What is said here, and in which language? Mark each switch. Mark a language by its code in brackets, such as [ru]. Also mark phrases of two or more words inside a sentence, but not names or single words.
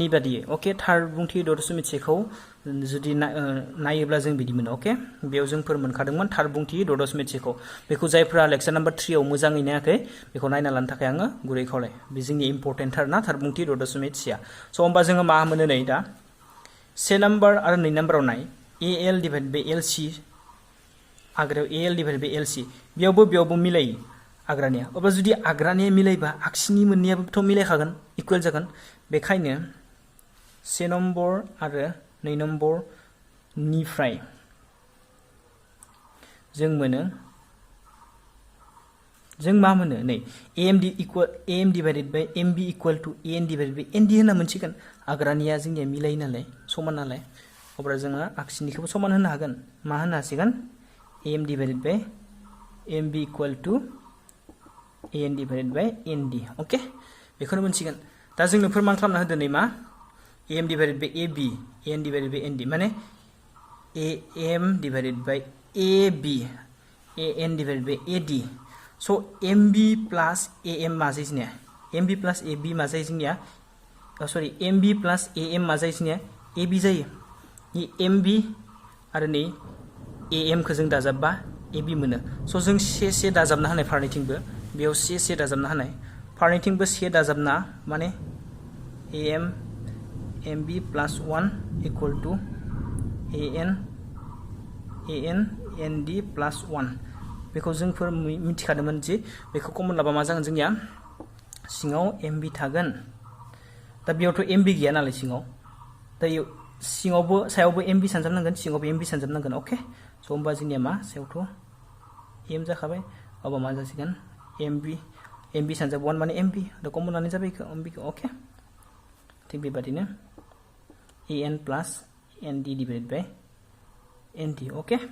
[brx] बादियै ओके थार बुंथि द दशमिक सेखौ जुदि नायोब्ला जों बिदि मोनो ओके बेयाव जों फोरमायखादोंमोन थार बुंथि द दशमिक सेखौ बेखौ जायफ्रा लेक्चार नम्बर 3 आव मोजाङै नायाखै बेखौ नायना लानो थाखाय आङो गुरै खावलाय बे जोंनि इम्पर्टेन्ट थार ना थार बुंथि द दशमिक सेआ स होमबा जोङो मा मोनो नै दा 1 नम्बर आरो 2 नम्बराव नाय [en] al divided by lc [brx] आग्रायाव [en] al divided by lc [brx] बेयावबो मिलायो आग्रानिया अब्ला जुदि आग्रानिया मिलायबा आगसिनि मोननैयाबोथ' मिलायखागोन इक्वल जागोन बेखायनो 1 नम्बर आरो 2 नम्बर निफ्राय जों मोनो जों मा मोनो नै [en] am divided by mb equal to an divided by nd [brx] होनना मोनसिगोन आग्रानिया जोंनिया मिलायो नालाय समान नालाय अब्ला जोङो आगसिनिखौबो समान होनो हागोन मा होनो हासिगोन [en] am divided by mb equal to an divided by nd [brx] ओके बेखौनो मोनसिगोन दा जोंनो फोरमान खालामना होदो नै मा [en] am divided by ab an divided by nd माने am divided by ab an divided by ad so mb plus am [brx] मा जायो जोंनिया [en] mb plus ab [brx] मा जायो जोंनिया सरि [en] mb plus am [brx] मा जायो जोंनिया ab जायो नि mb आरो नै am खौ जों दाजाबबा ab मोनो स जों से दाजाबना होनाय फारनैथिंबो बेयाव से दाजाबना होनाय फारनैथिंबो से दाजाबना माने [en] am mb plus 1 equal to an nd plus 1 [brx] बेखौ जोंफोर मिथिखादोंमोन जे बेखौ कमन लाबा मा जागोन जोंनिया सिङाव mb थागोन दा बेयावथ' mb गैया नालाय सिङाव दा सिङावबो सायावबो mb सानजाबनांगोन सिङावबो mb सानजाबनांगोन ओके स होमबा जोंनिया मा सायावथ' m जाखाबाय अबा मा जासिगोन mb सानजाब 1 माने mb दा कमनानो जाबाय mb ओके थिग बेबादिनो [en] an plus nd divided by nd [brx] ओके